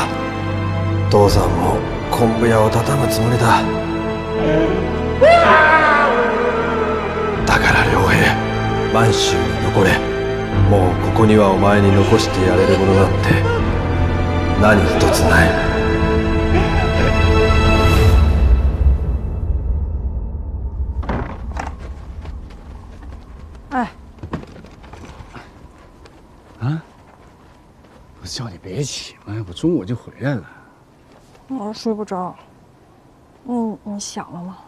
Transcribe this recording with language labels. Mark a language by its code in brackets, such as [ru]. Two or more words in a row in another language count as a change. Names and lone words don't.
[ja] 父さんも昆布屋を畳むつもりだ。だから良平、満州に残れ。もうここにはお前に残してやれるものなんて何一つない。 [zh] 哎，啊？我叫你别起嘛，我中午就回来了。我睡不着。你想了吗？